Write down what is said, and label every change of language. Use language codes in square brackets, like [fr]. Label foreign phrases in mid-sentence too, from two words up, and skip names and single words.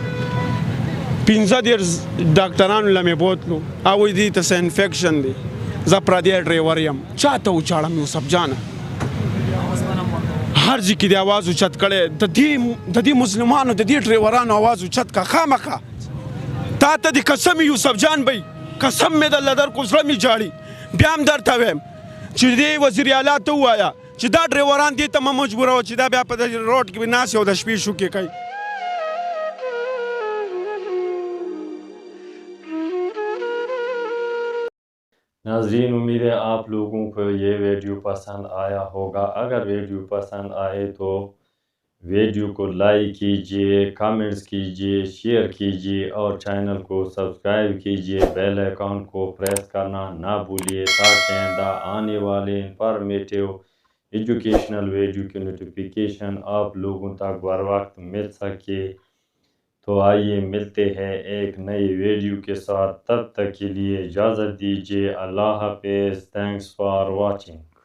[ps] 15 ډاکټرانو له مې بوتلو او وایي دې ته څه انفیکشن دی زه پردی ډریور یم چا ته وچاړم یوسف جانه هر ځای کې دې اواز اوچت کړی د دې مسلمانو د دې ډریورانو اواز اوچت که خامخا تا ته دې قسم یوسف جان بی قسم مې درله درکړو زړه مې جاړي بیا هم درته وایم چې دې وزیر اعلی ته ووایه چې دا ډریوران دې ته مه مجبوروه چې دا بیا په روډ کې ناست او د شپې شوکې کوي [ur] ناظرین امید ہے آپ لوگوں کو یہ ویڈیو پسند آیا ہوگا اگر ویڈیو پسند آئے تو ویڈیو کو لائک کیجیے کمنٹس کیجیے شیئر کیجیے اور چینل کو سبسکرائب کیجیے بیل آئیکن کو پریس کرنا نہ بھولیے تاکہ آنے والے انفارمیٹو ایجوکیشنل ویڈیو کی نوٹیفکیشن آپ لوگوں تک بروقت مل سکے تو آئیے ملتے ہیں ایک نئی ویڈیو کے ساتھ تب تک کے لیے اجازت دیجیے اللہ حافظ [en] thanks for watching